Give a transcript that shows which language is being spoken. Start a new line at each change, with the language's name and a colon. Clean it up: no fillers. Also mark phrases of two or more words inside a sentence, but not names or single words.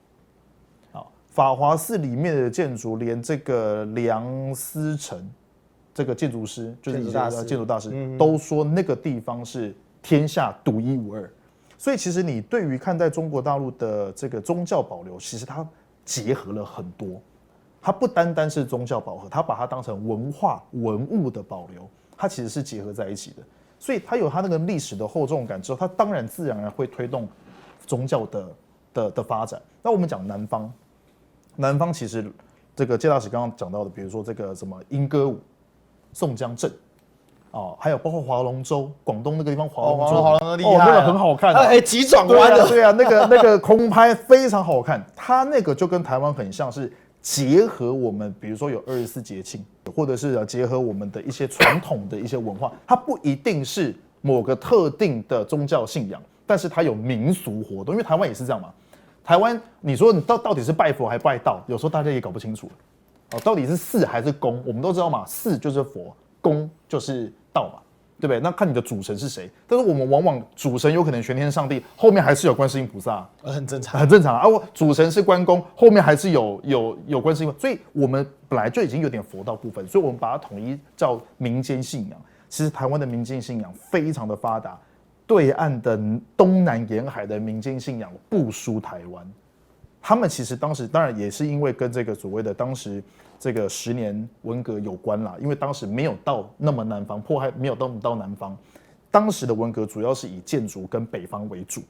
Chinese: 法華寺裡面的建築，連這個梁思成這個建築師，就是建築大師，都說那個地方是天下獨一無二。所以其實你對於看待中國大陸的這個宗教保留，其實它結合了很多，它不單單是宗教保留，它把它當成文化文物的保留，它其實是結合在一起的。所以它有它那個歷史的厚重感之後，它當然自然而然會推動宗教的發展。那我們講南方其實這個介大使剛剛講到的，比如說這個什麼鶯歌舞、宋江鎮，還有包括划龍舟，廣東那個地方划龍舟，划龍舟厲害，那個很好看，急轉彎的，對啊，那個空拍非常好看，它那個就跟台灣很像是結合我們，比如說有24節慶，或者是結合我們的一些傳統的一些文化，它不一定是某個特定的宗教信仰，但是它有民俗活動，因為台灣也是這樣嘛。台灣，你說你到底是拜佛還拜道，有時候大家也搞不清楚了。到底是寺還是宮？我們都知道嘛，寺就是佛，宮就是道嘛，對不對？那看你的主神是誰。但是我們往往主神有可能玄天上帝，後面還是有觀世音菩薩，很正常，很正常啊。主神是關公，後面還是有觀世音，所以我們本來就已經有點佛道部分，所以我們把它統一叫民間信仰。其實台灣的民間信仰非常的發達。對岸的東南沿海的民間信仰不輸台灣，他們其實當時當然也是因為跟這個所謂的當時這個10年文革有關啦，因為當時沒有到那麼南方，迫害沒有到南方，當時的文革主要是以建築跟北方為主，